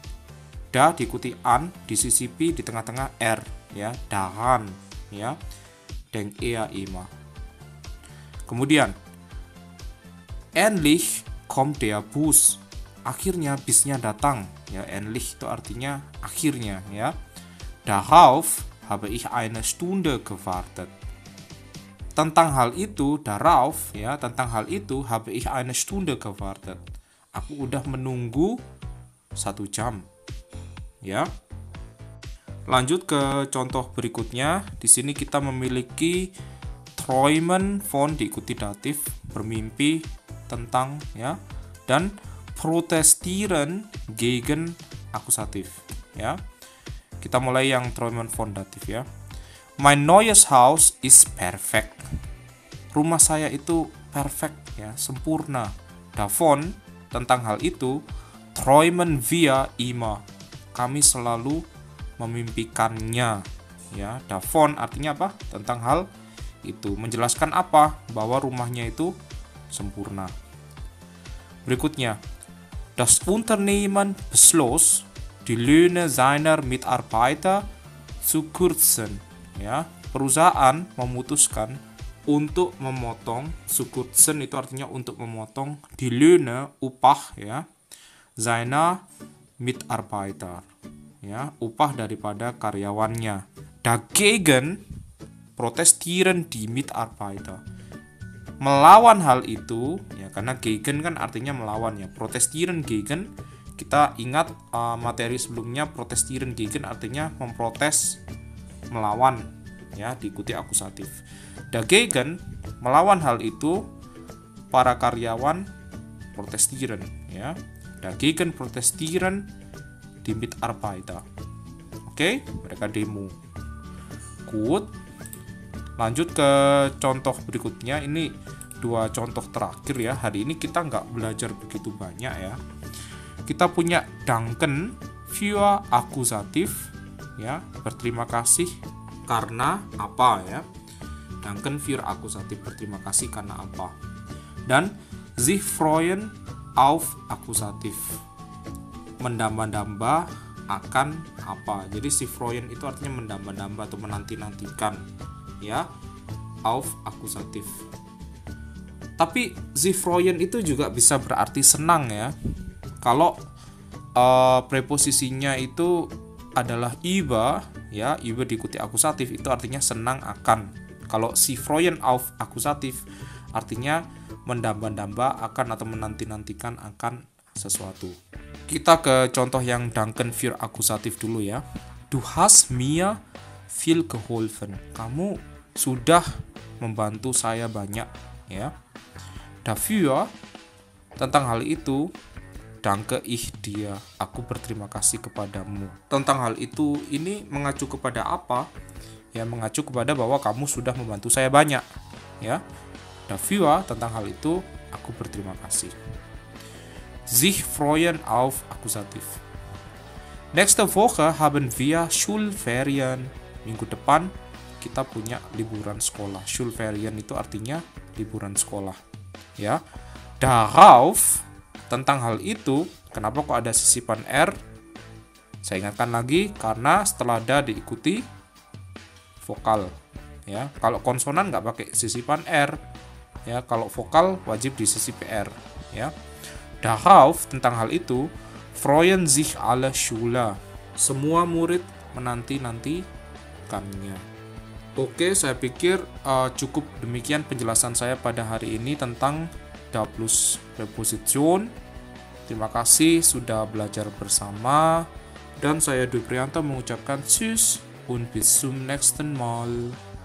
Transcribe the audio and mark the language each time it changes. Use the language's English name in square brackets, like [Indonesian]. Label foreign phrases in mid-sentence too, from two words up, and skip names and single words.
[Indonesian] Da diikuti an, disisipi di tengah-tengah r ya, daran ya. [German] Denkt er immer. Kemudian endlich kommt der Bus. [Indonesian] Akhirnya bisnya datang ya. Endlich itu artinya akhirnya ya. [German] Darauf habe ich eine Stunde gewartet. [Indonesian] Tentang hal itu, darauf ya, tentang hal itu [German] habe ich eine Stunde gewartet. [Indonesian] Aku udah menunggu 1 jam. Ya. Lanjut ke contoh berikutnya. Di sini kita memiliki [German] träumen von [Indonesian] diikuti datif, bermimpi tentang ya, dan [German] protestieren gegen [Indonesian] akusatif ya. Kita mulai yang [German] träumen von [Indonesian] datif ya. [German] Mein neues Haus ist perfekt. [Indonesian] Rumah saya itu perfect ya, sempurna. [German] Davon [Indonesian] tentang hal itu [German] träumen wir immer. [Indonesian] kami selalu memimpikannya. Ya, davon artinya apa? Tentang hal itu. Menjelaskan apa? Bahwa rumahnya itu sempurna. Berikutnya, [German] das Unternehmen beschloss, die Löhne seiner Mitarbeiter zu kürzen. [Indonesian] Ya, perusahaan memutuskan untuk memotong, [German] zu kürzen [Indonesian] itu artinya untuk memotong, [German] die Löhne [Indonesian] upah ya, [German] seiner Mitarbeiter. [Indonesian] Ya, upah daripada karyawannya. [German] Dagegen protestieren die Mitarbeiter. [Indonesian] Melawan hal itu, ya karena gegen kan artinya melawan ya. [German] Protestieren gegen, [Indonesian] kita ingat materi sebelumnya, [German] protestieren gegen [Indonesian] artinya memprotes, melawan, ya diikuti akusatif. Dagegen, melawan hal itu, para karyawan protestieren, ya. [German] Dagegen protestieren die Mitarbeiter. [Indonesian] Oke, mereka demo. Good. Lanjut ke contoh berikutnya. Ini 2 contoh terakhir ya. Hari ini kita nggak belajar begitu banyak ya. Kita punya [German] danken für [Indonesian] akusatif ya, berterima kasih karena apa ya. [German] Danken für [Indonesian] akusatif, berterima kasih karena apa. Dan [German] sich freuen auf [Indonesian] akusatif, mendamba-damba akan apa. Jadi [German] si freuen [Indonesian] itu artinya mendamba-damba atau menanti-nantikan ya, auf akusatif. Tapi [German] si freuen [Indonesian] itu juga bisa berarti senang ya. Kalau preposisinya itu adalah über ya, über diikuti akusatif, itu artinya senang akan. Kalau [German] si freuen auf [Indonesian] akusatif artinya mendamba-damba akan atau menanti-nantikan akan sesuatu. Kita ke contoh yang [German] danken für [Indonesian] akusatif dulu ya. [German] Du hast mir viel geholfen. [Indonesian] Kamu sudah membantu saya banyak ya. Dafür, tentang hal itu, [German] danke ich dir. [Indonesian] Aku berterima kasih kepadamu. Tentang hal itu, ini mengacu kepada apa? Ya, mengacu kepada bahwa kamu sudah membantu saya banyak ya. Dafür, tentang hal itu, aku berterima kasih. [German] Sich freuen auf akusatif. Nächste Woche haben wir Schulferien. [Indonesian] Minggu depan kita punya liburan sekolah. Schulferien itu artinya liburan sekolah. Ya. Darauf, tentang hal itu, kenapa kok ada sisipan R? Saya ingatkan lagi, karena setelah da diikuti vokal. Ya, kalau konsonan nggak pakai sisipan R. Ya, kalau vokal wajib disisipi R. Ya. Darauf, tentang hal itu, [German] freuen sich alle Schüler. [Indonesian] Semua murid menanti-nantikannya. Oke, saya pikir cukup demikian penjelasan saya pada hari ini tentang [German] Da plus Präposition. [Indonesian] Terima kasih sudah belajar bersama. Dan saya Dwi Prianto mengucapkan [German] tschüss und bis zum nächsten Mal.